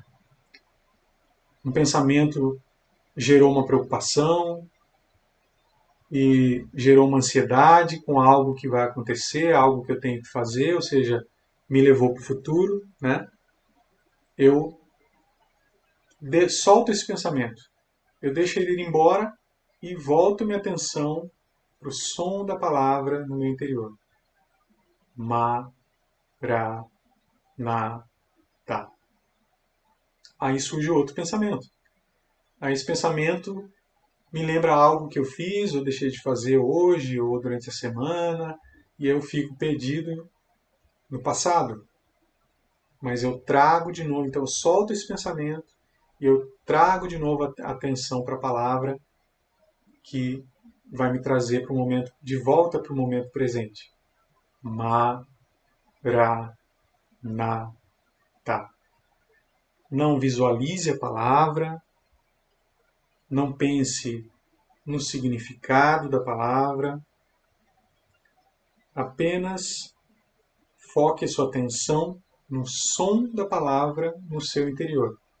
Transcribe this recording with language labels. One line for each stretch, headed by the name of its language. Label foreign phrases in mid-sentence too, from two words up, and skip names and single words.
Portuguese: Um pensamento gerou uma preocupação e gerou uma ansiedade com algo que vai acontecer, algo que eu tenho que fazer, ou seja, me levou para o futuro, né? Eu solto esse pensamento, eu deixo ele ir embora e volto minha atenção para o som da palavra no meu interior.
Aramaic: Ma, ra, na, ta.
Portuguese: Aí surge outro pensamento. Aí esse pensamento me lembra algo que eu fiz ou deixei de fazer hoje ou durante a semana e eu fico perdido no passado. Mas eu trago de novo, então eu solto esse pensamento e eu trago de novo a atenção para a palavra que vai me trazer para o momento, de volta para o momento presente.
Aramaic: Ma, ra, na, ta.
Portuguese: Não visualize a palavra, não pense no significado da palavra, apenas foque a sua atenção no som da palavra no seu interior.